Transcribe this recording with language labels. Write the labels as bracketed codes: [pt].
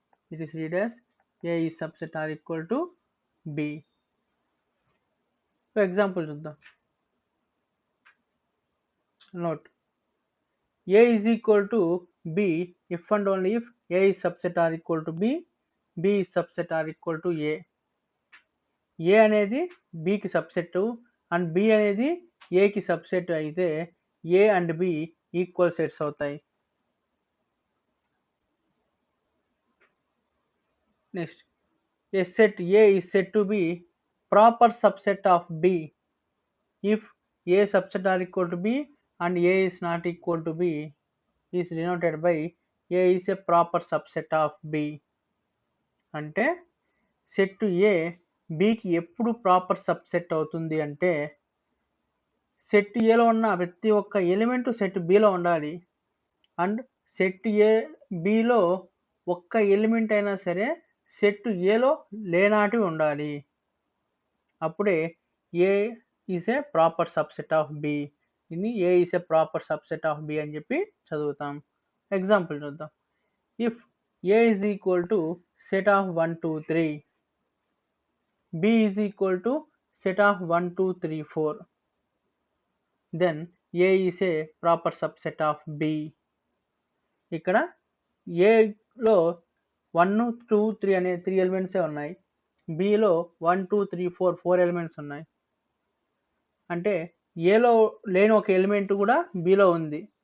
[en] It is read as A is subset are equal to B. For example చూద్దాం. Note A is equal to B if and only if A is subset are equal to B, B is subset are equal to A. [te] A అనేది బికి subset and B అనేది ఏకి subset అయితే ఏ and B equal sets అవుతాయి. [en] Next A set A is set to B proper subset of B if A subset are equal to B and A is not equal to B is denoted by A is a proper subset of B. [te] అంటే set ఏ బికి ఎప్పుడు proper subset అవుతుంది అంటే set ఏలో ఉన్న ప్రతి ఒక్క element set below ఉండాలి and set ఏ below ఒక్క ఎలిమెంట్ అయినా సరే సెట్ ఏలో లేనాటి ఉండాలి. అప్పుడే ఏ is ఏ proper subset of B. ఇది ఏ is ఏ proper subset of B అని చెప్పి చదువుతాం. ఎగ్జాంపుల్ చూద్దాం. [en] If A is equal to set of 1 2 3, b is equal to set of 1 2 3 4, then a is a proper subset of b. [te] ఇక్కడ a లో 1 2 3 అనే 3 elements ఉన్నాయి, b లో 1 2 3 4 4 elements ఉన్నాయి. అంటే a లో లేని ఒక ఎలిమెంట్ కూడా b లో ఉంది.